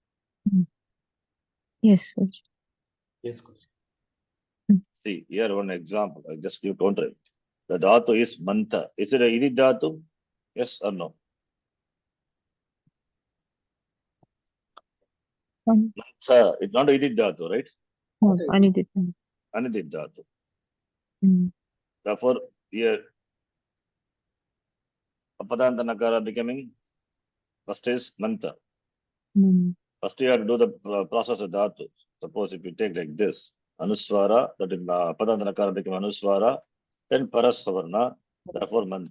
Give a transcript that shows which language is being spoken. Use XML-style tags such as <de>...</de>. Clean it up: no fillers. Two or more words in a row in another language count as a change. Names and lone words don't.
<en>Yes. Yes, coach. See, here one example. I just give counter. The Dhatu is Mantha. Is it a</en> <sa>इदित् धातु?</sa> <en>Yes or no? Mantha, it's not</en> <sa>इदित् धातु,</sa> <en>right? Anidit.</en> <sa>अनिदित् धातु. Mm.</sa> <en>Therefore, here,</en> <sa>अपदान्त नकार</sa> <en>becoming, first is mantha. Mm. First, you have to do the process of dhatu. Suppose if you take like this, anuswara, that is</en> <sa>अपदान्त नकार</sa> <en>become anuswara, then parasavarna, therefore mantha.</en>